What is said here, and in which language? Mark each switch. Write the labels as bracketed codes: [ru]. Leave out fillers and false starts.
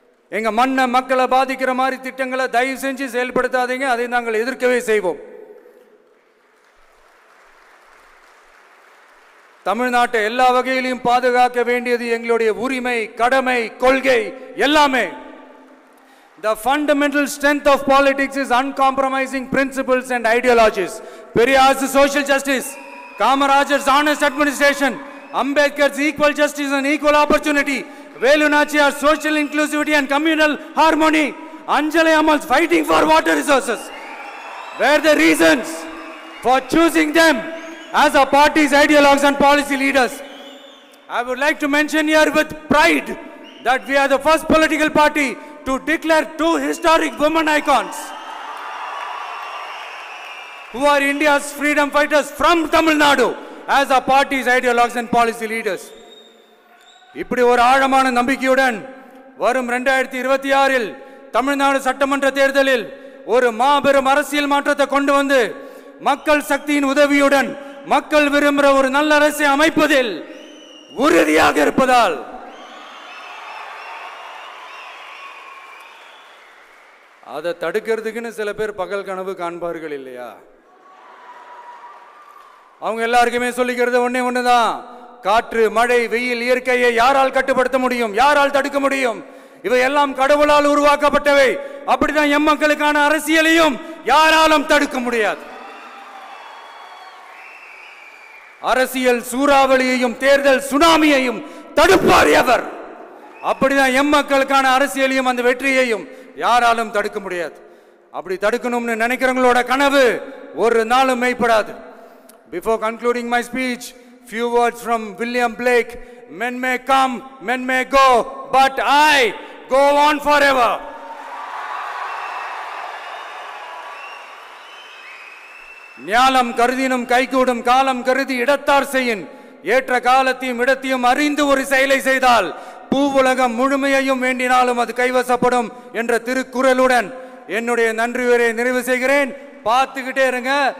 [ta] எங்க மண்ணை, மக்களை பாதிக்கிற மாதிரி திட்டங்களை தயவு செஞ்சு செயல்படுத்தாதீங்க. அதை நாங்கள் எதிர்க்கவே செய்வோம். தமிழ்நாட்டை எல்லா வகையிலும் பாதுகாக்க வேண்டியது எங்களுடைய உரிமை, கடமை, கொள்கை எல்லாமே. [en] The fundamental strength of politics is uncompromising principles and ideologies. Periyar's social justice, Kamarajar's honest administration, Ambedkar's equal justice and equal opportunity, Velu Nachiyar's social inclusivity and communal harmony, Anjali Ammal's fighting for water resources were the reasons for choosing them as our party's ideologues and policy leaders. I would like to mention here with pride that we are the first political party to declare 2 historic women icons who are India's freedom fighters from Tamil Nadu as our party's ideologues and policy leaders. [ta] இப்படி ஒரு ஆழமான நம்பிக்கையுடன் வரும் 2026இல் தமிழ்நாடு சட்டமன்ற தேர்தலில் ஒரு மாபெரும் அரசியல் மாற்றத்தை கொண்டு வந்து மக்கள் சக்தியின் உதவியுடன் மக்கள் விரும்புகிற ஒரு நல்ல அரசை அமைப்பதில் உறுதியாக இருப்பதால் அதை தடுக்கிறதுக்குன்னு சில பேர் பகல் கனவு காண்பார்கள் இல்லையா? அவங்க எல்லாருக்குமே சொல்லிக்கிறது ஒண்ணே ஒண்ணுதான். காற்று, மழை, வெயில், இயற்கையை யாரால் கட்டுப்படுத்த முடியும்? யாரால் தடுக்க முடியும்? இவை எல்லாம் கடவுளால் உருவாக்கப்பட்டவை. அப்படிதான் எம் மக்களுக்கான அரசியலையும் யாராலும் தடுக்க முடியாது. அரசியல் சூறாவளியையும் தேர்தல் சுனாமியையும் தடுப்பார் எவர். அப்படிதான் எம் மக்களுக்கான அரசியலையும் அந்த வெற்றியையும் யாராலும் தடுக்க முடியாது. அப்படி தடுக்கணும்னு நினைக்கிறவங்களோட கனவு ஒரு நாளும் மெய்ப்படாது. [en] Before concluding my speech, few words from William Blake. Men may come, men may go, but I go on forever. [ta] ஞாலம் கருதினும் கைகூடும் காலம் கருதி இடத்தார் செய்யின். ஏற்ற காலத்தையும் இடத்தையும் அறிந்து ஒரு செயலை செய்தால் பூவுலகம் முழுமையையும் வேண்டினாலும் அது கைவசப்படும் என்ற திருக்குறளுடன் என்னுடைய நன்றி உரையை நிறைவு செய்கிறேன். பார்த்துக்கிட்டே இருங்க.